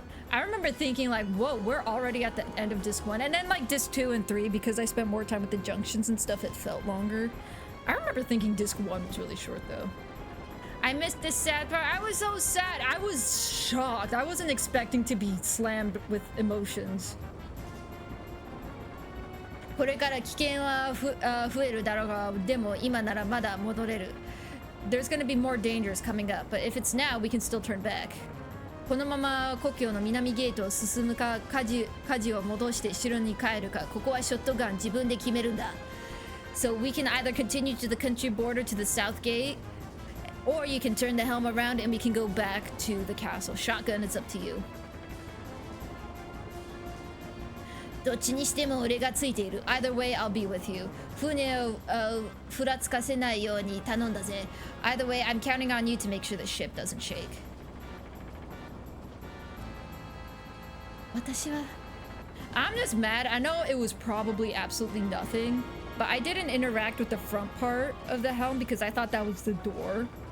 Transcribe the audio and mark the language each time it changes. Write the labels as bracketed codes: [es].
[en] I remember thinking like, whoa, we're already at the end of disc 1. And then like disc 2 and 3, because I spent more time with the junctions and stuff, it felt longer. I remember thinking disc 1 was really short though. I missed this sad part. I was so sad. I was shocked. I wasn't expecting to be slammed with emotions. [ja] これから危険は増えるだろうが、でも今ならまだ戻れる。 [en] There's gonna be more dangers coming up, but if it's now, we can still turn back. [ja] このまま故郷の南ゲートを進むか、舵を戻して城に帰るか、ここはショットガン自分で決めるんだ。 [en] So we can either continue to the country border to the south gate, or you can turn the helm around and we can go back to the castle. Shotgun, it's up to you. [ja] どっちにしても俺がついている。 [en] Either way, I'll be with you. [ja] 船をふらつかせないように頼んだぜ。 [en] Either way, I'm counting on you to make sure the ship doesn't shake. 私は I'm just mad. I know it was probably absolutely nothing, but I didn't interact with the front part of the helm because I thought that was the door.